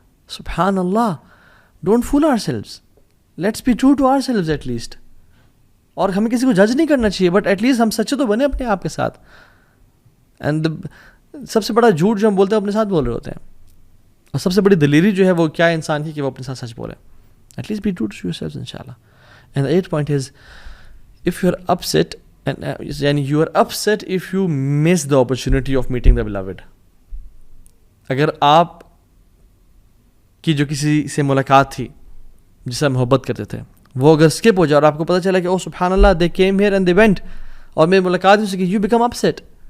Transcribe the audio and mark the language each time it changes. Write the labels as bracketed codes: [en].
[en] سبحان اللہ, don't fool ourselves, let's be true to ourselves at least. [ur] اور ہمیں کسی کو جج نہیں کرنا چاہیے, بٹ ایٹ لیسٹ ہم سچے تو بنے اپنے آپ کے ساتھ. اینڈ سب سے بڑا جھوٹ جو ہم بولتے ہیں اپنے ساتھ بول رہے ہوتے ہیں, اور سب سے بڑی دلیری جو ہے وہ کیا انسان کی کہ وہ اپنے ساتھ سچ بولے. [en] At least be true to yourself انشاءاللہ. And the 8th point is if you are upset یعنی you are upset if you miss the opportunity of meeting the beloved. [ur] اگر آپ کی جو کسی سے ملاقات تھی جس سے محبت کرتے تھے وہ اگر اسکپ ہو جائے اور آپ کو پتہ چلا کہ او سبحان اللہ [en] they came here and they went [ur] اور میری ملاقات ہو سکی, [en] you become upset.